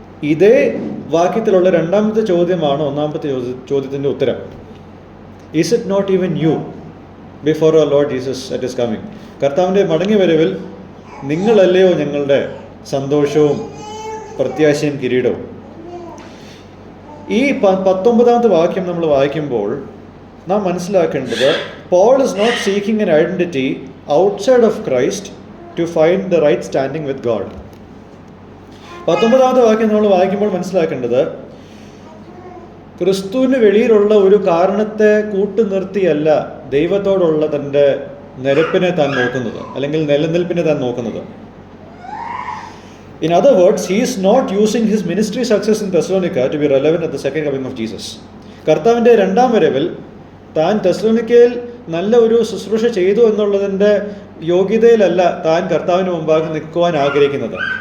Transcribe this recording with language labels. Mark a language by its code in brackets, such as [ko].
[ml] ഇതേ വാക്യത്തിലുള്ള 2ാമത്തെ ചോദ്യമാണ് 1ാമത്തെ ചോദ്യത്തിൻ്റെ ഉത്തരം. [en] Is it not even you before our Lord Jesus at his coming? [ml] കർത്താവിൻ്റെ മടങ്ങി വരവിൽ നിങ്ങളല്ലയോ ഞങ്ങളുടെ സന്തോഷവും പ്രത്യാശയും കിരീടവും? ഈ 19ാമത്തെ വാക്യം നമ്മൾ വായിക്കുമ്പോൾ നാം മനസ്സിലാക്കേണ്ടത്, [en] Paul is not seeking an identity outside of Christ to find the right standing with God. [ml] 19ാമത്തെ വാക്യം നമ്മൾ വായിക്കുമ്പോൾ മനസ്സിലാക്കേണ്ടത്, ക്രിസ്തുവിന് വെളിയിലുള്ള ഒരു കാരണത്തെ കൂട്ടുനിർത്തിയല്ല ദൈവത്തോടുള്ള തൻ്റെ നിരപ്പിനെ താൻ നോക്കുന്നത്, അല്ലെങ്കിൽ നിലനിൽപ്പിനെ താൻ നോക്കുന്നത്. [en] In other words, he is not using his ministry success in Thessalonica to be relevant at the second coming of Jesus. [ml] കർത്താവിൻ്റെ 2ാം വരവിൽ താൻ തെസ്സലോനിക്കയിൽ നല്ല ഒരു ശുശ്രൂഷ ചെയ്തു എന്നുള്ളതിൻ്റെ യോഗ്യതയിലല്ല താൻ കർത്താവിന് മുമ്പാകെ നിൽക്കുവാൻ ആഗ്രഹിക്കുന്നത്.